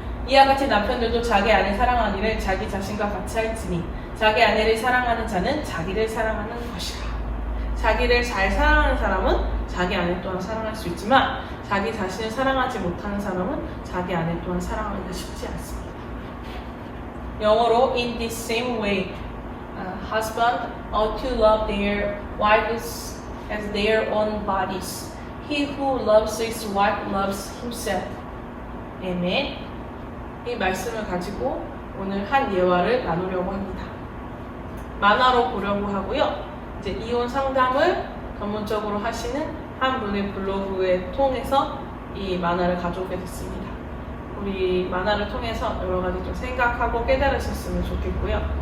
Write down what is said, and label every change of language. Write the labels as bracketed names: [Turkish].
[Korean] 이와 같이 남편들도 자기 아내 사랑하기를 자기 자신과 같이 할지니 자기 아내를 사랑하는 자는 자기를 사랑하는 것이라. 자기를 잘 사랑하는 사람은 자기 아내 또한 사랑할 수 있지만 자기 자신을 사랑하지 못하는 사람은 자기 아내 또한 사랑하기가 쉽지 않습니다. 영어로 [English] In this same way, husband ought to love their wives as their own bodies. He who loves his wife loves himself. [Korean] 아멘. 이 말씀을 가지고 오늘 한 예화를 나누려고 합니다. 만화로 보려고 하고요. 이제 이혼 상담을 전문적으로 하시는 한 분의 블로그에 통해서 이 만화를 가져오게 됐습니다. 우리 만화를 통해서 여러 가지 좀 생각하고 깨달으셨으면 좋겠고요.